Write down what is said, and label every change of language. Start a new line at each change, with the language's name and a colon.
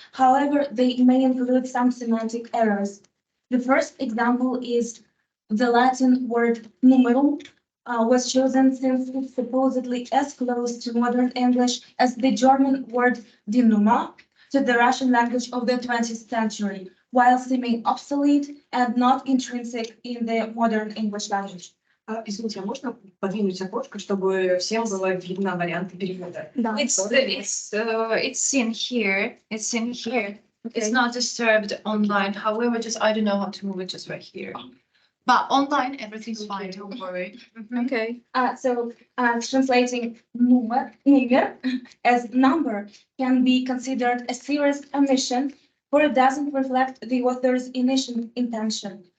English: However, they may include some semantic errors. The first example is the Latin word numerum was chosen since it's supposedly as close to modern English as the German word die Nummer to the Russian language of the 20th century, while seeming obsolete and not intrinsic in the modern English language.
Russian: Извините, а можно подвинуть окошко, чтобы всем было видно варианты перевода? Да.
English: It's in here. It's in here. Okay. It's not disturbed online. However, just I don't know how to move it just right here. But online, everything's fine. Don't worry. Okay. Translating number as number can be considered a serious omission, for it doesn't reflect the author's initial intention.